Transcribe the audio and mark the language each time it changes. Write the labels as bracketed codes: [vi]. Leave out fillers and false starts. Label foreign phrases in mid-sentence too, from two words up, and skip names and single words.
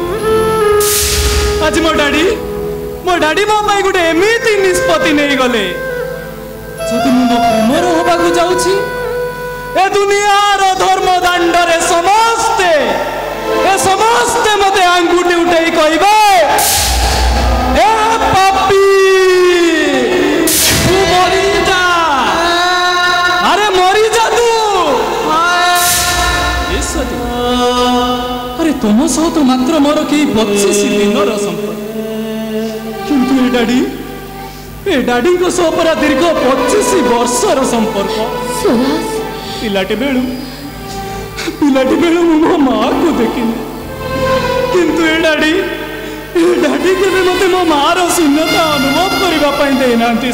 [or] ଆଜ ମୋ ଡାଡି ମୋ ପାଇ ଗୋଟେ ଏମିତି ନିଷ୍ପତ୍ତି ନହିଁ ଗଲେ ଯଦି ମୋ ପ୍ରେମର ହେବାକୁ ଯାଉଛି ଏ ଦୁନିଆର ଧର୍ମ ଦାଣ୍ଡରେ ସମସ୍ତେ ମତେ ଆଙ୍ଗୁଠି ଉଠାଇ କହିବେ ଏ ପାପୀ ତୁ ମରି ଯା, ଅରେ ମରି ଯା ତୁ। ଅରେ ତୁମ ସହ ତ ମାତ୍ର ମୋର କି 25 ଦିନର ସମ୍ପର୍କ କିନ୍ତୁ ଏ ଡାଡି କୁ ସହ ପରା ଦୀର୍ଘ 25 ବର୍ଷର ସମ୍ପର୍କ। ପିଲାଟି ବେଳୁ ମୋ ମାଆ କୁ ଦେଖିନି କିନ୍ତୁ ଏ ଡାଡି କେ ମତେ ମୋ ମାଆ ର ଶୂନ୍ୟତା ଅନୁଭବ କରିବାକୁ ଦେଲେନି।